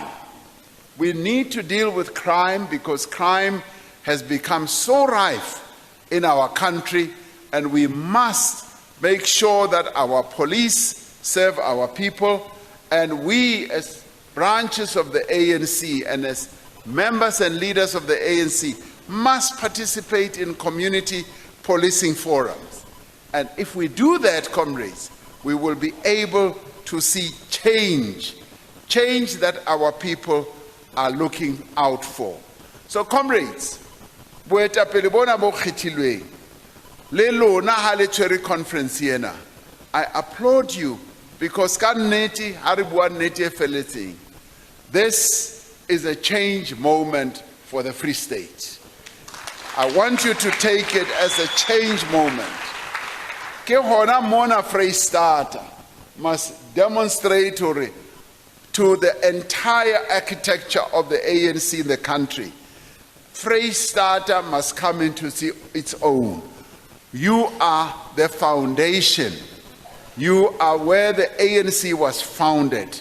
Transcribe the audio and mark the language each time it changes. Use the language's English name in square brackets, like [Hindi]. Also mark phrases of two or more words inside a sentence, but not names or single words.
[English] We need to deal with crime because crime has become so rife in our country, and we must make sure that our police serve our people, and we as branches of the ANC and as members and leaders of the ANC must participate in community policing forums. And if we do that, comrades, we will be able to see change that our people are looking out for. So comrades, [Southern Sotho] boetapele bona bo kgethilweng le lona ha le tshwere conference ena, [English] I applaud you because [Southern Sotho] ka nnete ha re bua nnete e feletseng, [English] this is a change moment for the Free State. I want you to take it as a change moment. [Southern Sotho] Ke hona mona [English] Freystata must demonstrate to the entire architecture of the ANC in the country. Freystata must come into its own. You are the foundation. You are where the ANC was founded.